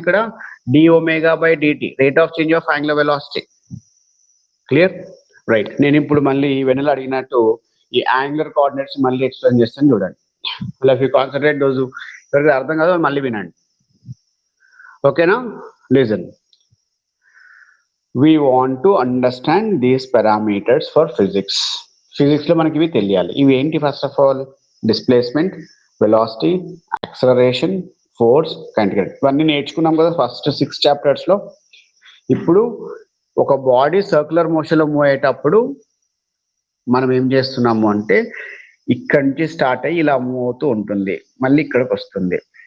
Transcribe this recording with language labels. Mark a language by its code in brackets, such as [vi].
[en] ఇక్కడ d omega by dt, rate of change of angular velocity. Clear? Right. [te] నేను ఇప్పుడు మళ్ళీ వెన్నెల అడిగినట్టు ఈ యాంగులర్ కోఆర్డినేట్స్ మళ్ళీ ఎక్స్ప్లెయిన్ చేస్తాను చూడండి. ఇలా ఇఫ్ యూ కాన్సన్ట్రేట్ దోస్ ఎవరికి అర్థం కాదో మళ్ళీ వినండి. ఓకేనా? Listen. [en] We want to understand these parameters for physics. [te] Physics లో మనకి ఇవి తెలియాలి. ఇవి ఏంటి? [en] First of all displacement, velocity, acceleration, force, kinetic. [te] ఇవన్నీ నేర్చుకున్నాం కదా ఫస్ట్ 6 చాప్టర్స్ లో. ఇప్పుడు ఒక బాడీ సర్క్యులర్ మోషన్ లో మూవ్ అయ్యేటప్పుడు మనం ఏం చేస్తున్నాము అంటే ఇక్కడి నుంచి స్టార్ట్ అయ్యి ఇలా మూవ్ అవుతూ ఉంటుంది, మళ్ళీ ఇక్కడికి వస్తుంది.